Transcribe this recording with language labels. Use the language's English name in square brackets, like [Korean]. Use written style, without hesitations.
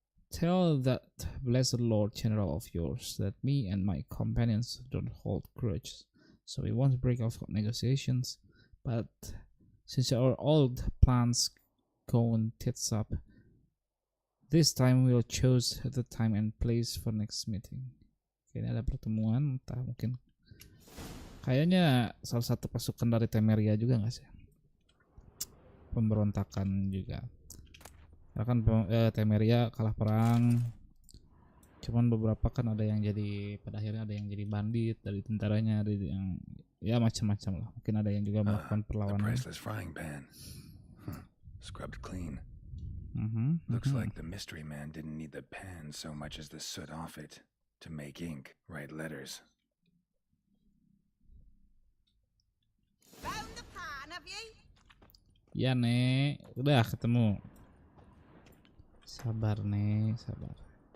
[English] Tell that blessed Lord General of yours that me and my companions don't hold grudges, so we won't break off negotiations. But since our old plans going tits up, this time we'll choose the time and place for next meeting. [Indonesian] Kayaknya ada pertemuan, entah mungkin kayaknya salah satu pasukan dari Temeria juga nggak sih? Pemberontakan juga. Karena kan Temeria kalah perang. Cuman beberapa kan ada yang jadi, pada akhirnya ada yang jadi bandit dari tentaranya, ada yang ya macam-macam lah. Mungkin ada yang juga melakukan perlawanan. [English] Priceless frying pan. Scrubbed clean. Looks like the mystery man didn't need the pan so much as the soot off it to make ink, write letters. Found the pan, have ye? [Indonesian] Ya Nek, udah ketemu. Sabar Nek, sabar.